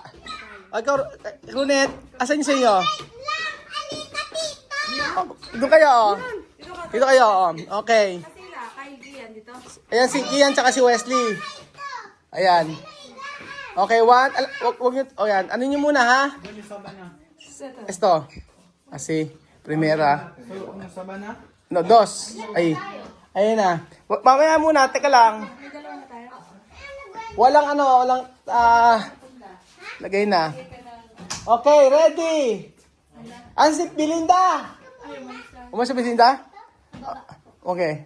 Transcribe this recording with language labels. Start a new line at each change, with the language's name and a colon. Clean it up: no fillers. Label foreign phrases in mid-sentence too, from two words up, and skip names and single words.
Filipino: Ikaw, Runet, asan yung sa inyo? Doon kayo, Dito kayo, Okay. Ayan, si Kian tsaka si Wesley. Ayan. Okay, 1. Wag nyo, ayan. Ano nyo muna, ha?
Spanish: Esto. Asi, primera. No, 2.
Filipino: Ay. Ayun na. Mamaya muna, teka lang. Walang lagay na. Okay, ready. Si Belinda. Umalis si Belinda? Okay.